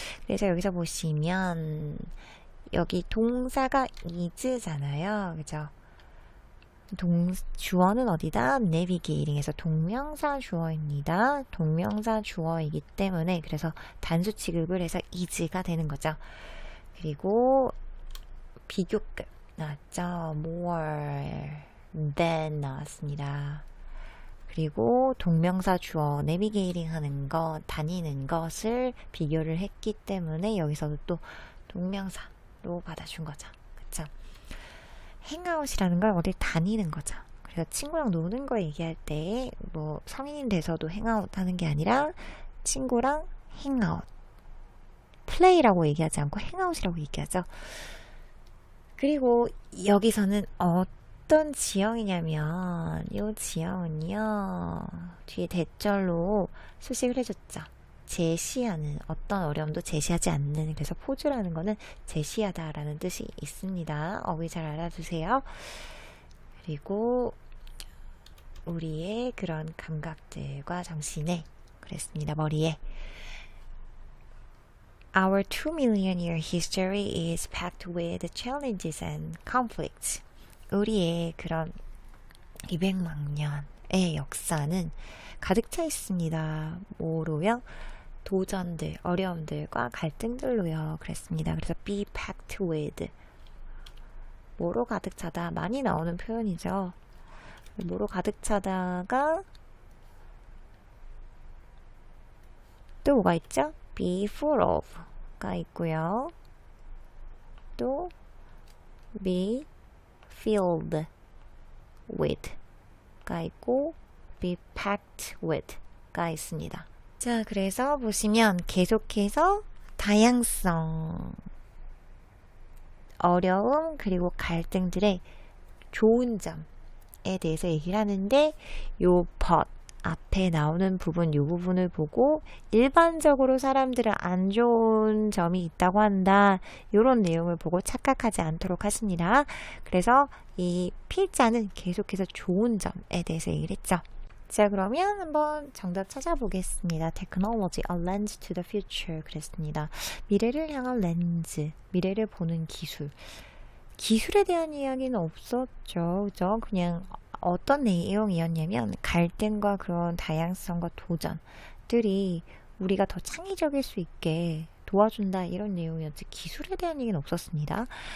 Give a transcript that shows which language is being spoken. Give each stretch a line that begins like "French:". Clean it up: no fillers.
Korean: 그래서 여기서 보시면 여기 동사가 is잖아요. 그죠? 주어는 어디다? navigating에서 동명사 주어입니다. 동명사 주어이기 때문에 그래서 단수 취급을 해서 is가 되는 거죠. 그리고 비교급 나왔죠. more than 나왔습니다. 그리고 동명사 주어 navigating 하는 것, 다니는 것을 비교를 했기 때문에 여기서도 또 동명사로 받아준 거죠. 그쵸? 행아웃이라는 건 어딜 다니는 거죠. 그래서 친구랑 노는 거 얘기할 때 뭐 성인이 돼서도 행아웃 하는 게 아니라 친구랑 행아웃 플레이라고 얘기하지 않고 행아웃이라고 얘기하죠. 그리고 여기서는 어떤 지형이냐면 이 지형은요 뒤에 대절로 수식을 해줬죠. 제시하는 어떤 어려움도 제시하지 않는 그래서 포즈라는 거는 제시하다 라는 뜻이 있습니다. 어휘 잘 알아두세요. 그리고 우리의 그런 감각들과 정신에 그랬습니다. 머리에
English: Our 2 million year history is packed with challenges and conflicts.
Korean: 우리의 그런 200만 년의 역사는 가득 차 있습니다. 뭐로요? 도전들, 어려움들과 갈등들로요. 그랬습니다. 그래서 be packed with 뭐로 가득 차다 많이 나오는 표현이죠. 뭐로 가득 차다가 또 뭐가 있죠? be full of가 있고요. 또 be filled with가 있고 be packed with가 있습니다. 자, 그래서 보시면 계속해서 다양성, 어려움, 그리고 갈등들의 좋은 점에 대해서 얘기를 하는데 요 but 앞에 나오는 부분, 이 부분을 보고 일반적으로 사람들은 안 좋은 점이 있다고 한다. 이런 내용을 보고 착각하지 않도록 하십니다. 그래서 이 필자는 계속해서 좋은 점에 대해서 얘기를 했죠. 자, 그러면 한번 정답 찾아보겠습니다.
English: Technology, a lens to the future
Korean: 그랬습니다. 미래를 향한 렌즈, 미래를 보는 기술. 기술에 대한 이야기는 없었죠. 그죠? 그냥 어떤 내용이었냐면 갈등과 그런 다양성과 도전들이 우리가 더 창의적일 수 있게 도와준다 이런 내용이었지 기술에 대한 얘기는 없었습니다.